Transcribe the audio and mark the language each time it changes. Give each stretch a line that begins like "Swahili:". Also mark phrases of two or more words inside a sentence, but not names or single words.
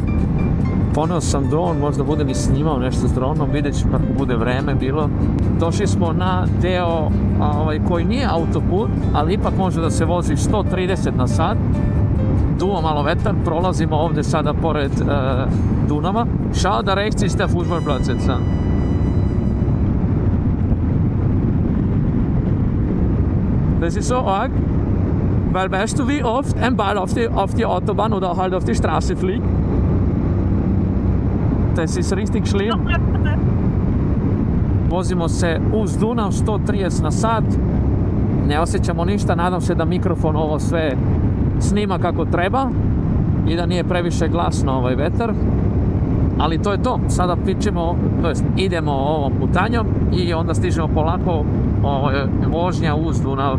Serbian: Poneo sam dron, možda budem i snimao nešto s dronom, vidjet ću kako bude vreme bilo. Došli smo na deo koji nije autoput, ali ipak može da se vozi 130 na sat. Duo malo vetar, prolazimo ovdje sada pored Dunava.
German: Schau, da rechts ist der Fußballplatz jetzt. Das ist so arg, weil weißt du wie oft ein Ball auf die Autobahn oder halt auf die Straße fliegt? Das ist richtig schlimm.
Serbian: Vozimo se uz Dunav 130 na sat, ne osjećamo ništa, nadam se da mikrofon ovo sve snima kako treba i da nije previše glasno vetar. Ali to je to, sada idemo ovom putanjom i onda stižemo polako vožnja uz Dunav.